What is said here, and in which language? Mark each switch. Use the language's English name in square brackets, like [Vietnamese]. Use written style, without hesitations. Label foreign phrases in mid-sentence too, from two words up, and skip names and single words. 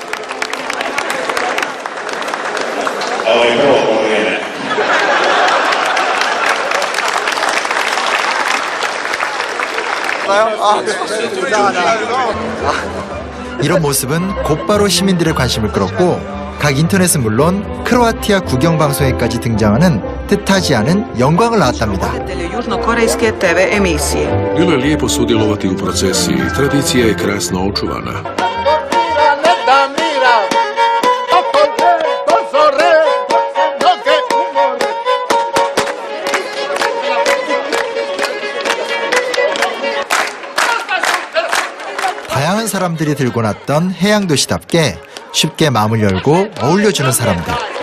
[Korean] 이런 모습은 곧바로 시민들의 관심을 끌었고 각 인터넷은 물론 크로아티아 국영방송에까지 등장하는 뜻하지 않은 영광을 낳았답니다. [Croatian] Južnokorejske TV emisije. Bilo je lijepo sudjelovati u procesiji. Tradicija je krasno očuvana. [Korean] 다양한 사람들이 들고 났던 해양도시답게 쉽게 마음을 열고 어울려주는 사람들.